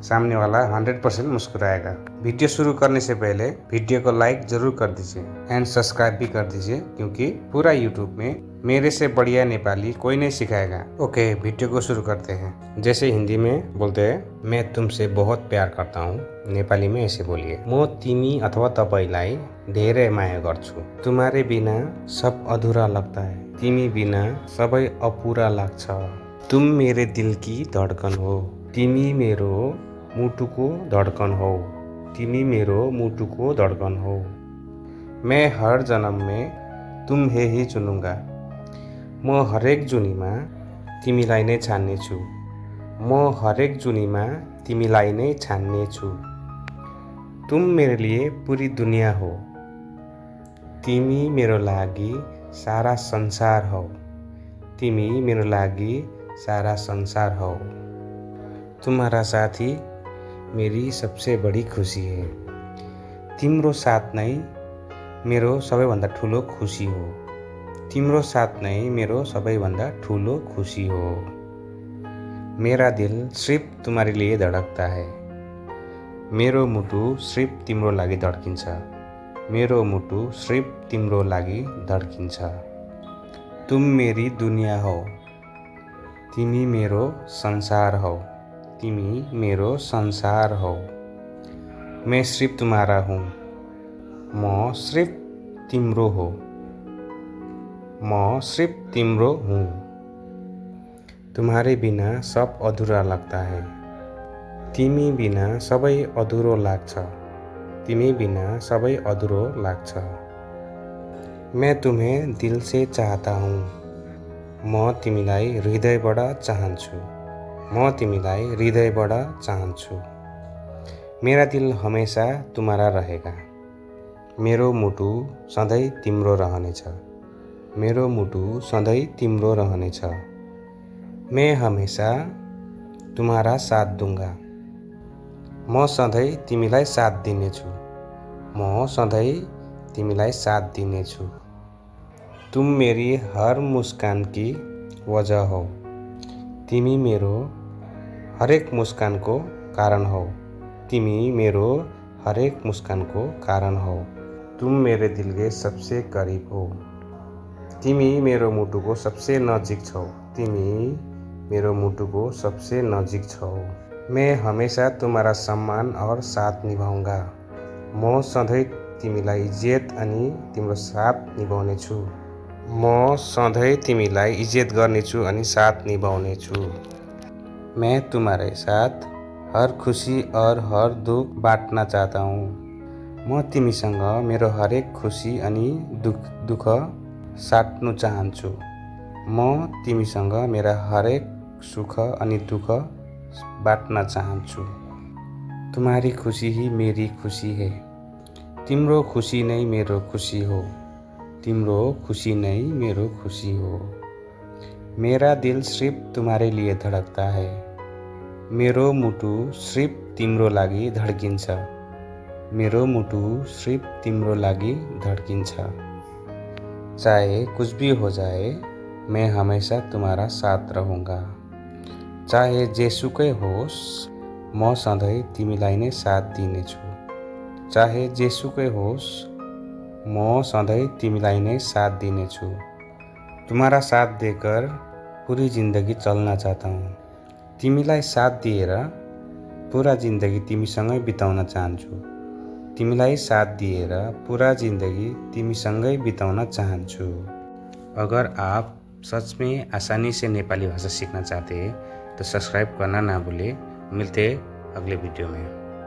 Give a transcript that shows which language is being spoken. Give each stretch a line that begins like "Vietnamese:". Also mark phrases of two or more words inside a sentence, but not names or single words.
Hindi: सामने वाला 100% मुस्कुराएगा। वीडियो शुरू करने से पहले वीडियो को लाइक जरूर कर दीजिए
English: and subscribe
Hindi: भी कर दीजिए, क्योंकि पूरा यूट्यूब में मेरे से बढ़िया नेपाली कोई नहीं सिखाएगा। ओके, वीडियो को शुरू करते हैं। जैसे हिंदी में बोलते हैं, मैं तुमसे बहुत प्यार करता हूँ, नेपाली में ऐसे बोलिए,
Nepali: म तिमी अथवा तपाईलाई धेरै माया गर्छु।
Hindi: तुम्हारे बिना सब अधूरा लगता है,
Nepali: तिमी बिना सबै अपुरा लाग्छ।
Hindi: तुम मेरे दिल की धड़कन हो,
Nepali: तिमी मेरो मुटुको धड़कन हो, तिमी मेरो मुटुको धड़कन हो।
Hindi: मैं हर जन्म में तुम्हें ही चुनूंगा,
Nepali: म हरेक जुनीमा तिमीलाई नै छान्नेछु, म हरेक जुनीमा तिमीलाई नै छान्नेछु।
Hindi: तुम मेरे लिए पूरी दुनिया हो,
Nepali: तिमी मेरो लागि सारा संसार हो, तिमी मेरो लागि सारा संसार हो।
Hindi: तुम्हारा साथी मेरी सबसे बड़ी खुशी है,
Nepali: तिम्रो साथ नै मेरो सबैभन्दा ठुलो खुसी हो, तिम्रो साथ नै मेरो सबैभन्दा ठुलो खुसी हो।
Hindi: मेरा दिल सिर्फ तुम्हारे लिए धड़कता है,
Nepali: मेरो मुटु सिर्फ तिम्रो लागि धड्किन्छ, मेरो मुटु सिर्फ तिम्रो लागि धड्किन्छ।
Hindi: तुम मेरी दुनिया हो,
Nepali: तिमी मेरो संसार हो, तिमी मेरो संसार हो।
Hindi: मैं सिर्फ तुम्हारा हूँ,
Nepali: म सिर्फ तिम्रो हो, म सिर्फ तिम्रो हूँ।
Hindi: तुम्हारे बिना सब अधूरा लगता है,
Nepali: तिमी बिना सबै अधुरो लाग्छ, तिमी बिना सबै अधुरो लाग्छ।
Hindi: मैं तुम्हें दिल से चाहता हूँ,
Nepali: म तिमीलाई हृदयबाट चाहन्छु, म तिमीलाई हृदयबाट चाहन्छु।
Hindi: मेरा दिल हमेशा तुम्हारा रहेगा,
Nepali: मेरो मुटु सधैँ तिम्रो रहनेछ, मेरो मुटु सधैँ तिम्रो रहनेछ।
Hindi: मैं हमेशा तुम्हारा साथ दूंगा,
Nepali: म सधैँ तिमीलाई साथ दिनेछु, म सधैँ तिमीलाई साथ दिनेछु।
Hindi: तुम मेरी हर मुस्कान की वजह हो,
Nepali: तिमी मेरो हरेक मुस्कानको कारण हो, तिमी मेरो हरेक मुस्कानको कारण हो।
Hindi: तुम मेरे दिल के सबसे करीब हो,
Nepali: तिमी मेरो मुटुको सबसे नजिक छौ, तिमी मेरो मुटुको सबसे नजिक छौ।
Hindi: मैं हमेशा तुम्हारा सम्मान और साथ निभाऊंगा,
Nepali: म सधैँ तिमीलाई इज्जत अनि तिम्रो साथ निभाउनेछु, म सधैँ तिमीलाई इज्जत गर्नेछु अनि साथ निभाउनेछु।
Hindi: मैं तुम्हारे साथ हर खुशी और हर दुख बाँट्न चाहता हूँ,
Nepali: म तिमीसँग मेरो हरेक खुसी अनि दुख साट्नु चाहन्छु, म तिमीसँग मेरा हरेक सुख अनि दुख बाँट्न चाहन्छु।
Hindi: तुम्हारी खुशी ही मेरी खुशी है,
Nepali: तिम्रो खुशी नै मेरो खुशी हो, तिम्रो खुशी नै मेरो खुशी हो।
Hindi: मेरा दिल सिर्फ तुम्हारे लिए धड़कता है,
Nepali: मेरो मुटु सिर्फ तिम्रो लागि धड्किन्छ, मेरो मुटु सिर्फ तिम्रो लागि धड्किन्छ।
Hindi: चाहे कुछ भी हो जाए, मैं हमेशा तुम्हारा साथ रहूँगा,
Nepali: चाहे जेसुकै होस्, म सधैँ तिमीलाई नै साथ दिनेछु, चाहे जेसुकै होस्, म सधैँ तिमीलाई नै साथ दिनेछु।
Hindi: तुम्हारा साथ देकर पूरी जिन्दगी चल्न चाहता हूँ,
Nepali: तिमीलाई साथ दिएर पुरा जिन्दगी तिमीसँगै बिताउन चाहन्छु, तिमीलाई साथ दिएर पूरा जिन्दगी तिमीसँगै बिताउन चाहन्छु।
Hindi: अगर आप सच में आसानी से नेपाली भाषा सीखना चाहते हैं तो सब्सक्राइब करना ना भूलें। मिलते हैं अगले वीडियो में।